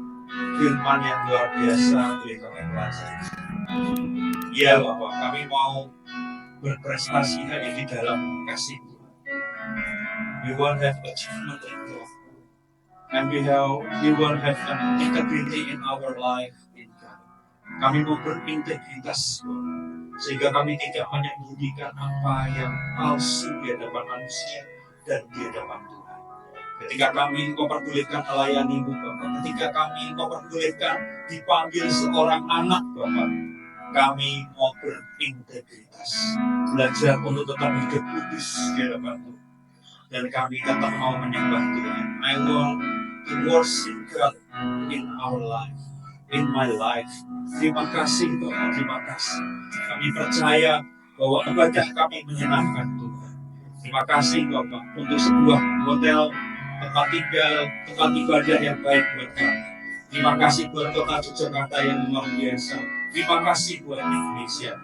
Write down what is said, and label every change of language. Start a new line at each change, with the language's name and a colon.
Indonesian: firman yang luar biasa boleh kami pelajari. Ya Bapak, kami mau berprestasi hanya di dalam kasih Tuhan.
English: We want to have achievement in God. And we want to have an integrity in our life in God.
Indonesian: Kami mau berintegritas sehingga kami tidak menyembunyikan apa yang palsu di hadapan manusia dan di hadapan Tuhan. Ketika kami Engkau pergulirkan melayani-Mu Bapak, ketika kami Engkau pergulirkan dipanggil seorang anak Bapak, kami mau berintegritas, belajar untuk tetap hidup kudus di hadapan Tuhan. Dan kami tetap mau menyembah Tuhan.
English: I want to worship God in our life, in my life.
Indonesian: Terima kasih Bapak, terima kasih. Kami percaya bahwa ibadah kami menyenangkan Tuhan. Terima kasih Bapak untuk sebuah hotel, tempat tinggal, tempat ibadah yang baik buat kami. Terima kasih buat kota Yogyakarta yang luar biasa. Terima kasih buat Indonesia.